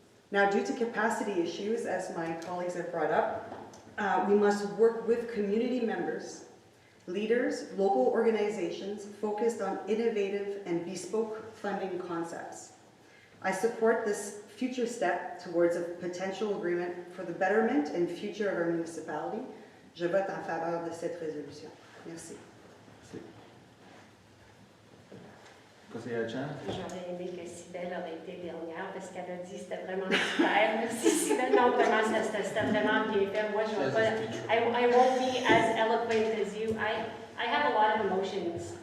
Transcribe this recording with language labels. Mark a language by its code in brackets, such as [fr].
[en] Now, due to capacity issues, as my colleagues have brought up, we must work with community members leaders, local organizations focused on innovative and bespoke funding concepts. I support this future step towards a potential agreement for the betterment and future of our municipality. [fr] Je vote en faveur de cette résolution. Merci. Conseillère Chan? J'aurais aimé que Cybèle aurait été dernière parce qu'elle a dit que c'était vraiment super. Merci Cybèle. Non, vraiment, c'était vraiment bien fait. Moi, je vais pas... [en] I won't be as eloquent as you. I have a lot of emotions.